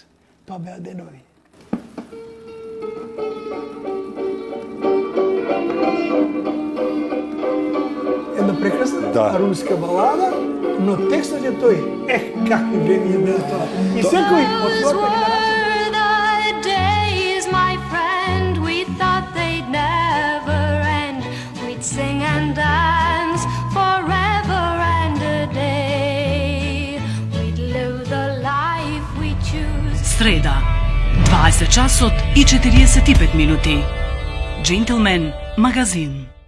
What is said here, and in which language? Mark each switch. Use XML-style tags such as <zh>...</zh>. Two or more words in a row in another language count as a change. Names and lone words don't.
<mk>Тоа беа денови. Една прекрасна руска балада, но текстот е тој. Какви времиња беа тоа. И секој од својата генерација</mk> <en>sing and dance forever and a day. We'd live the life we choose.</en> <mk>Среда, 20 часот и 45 минути. Джентлмен магазин.</mk>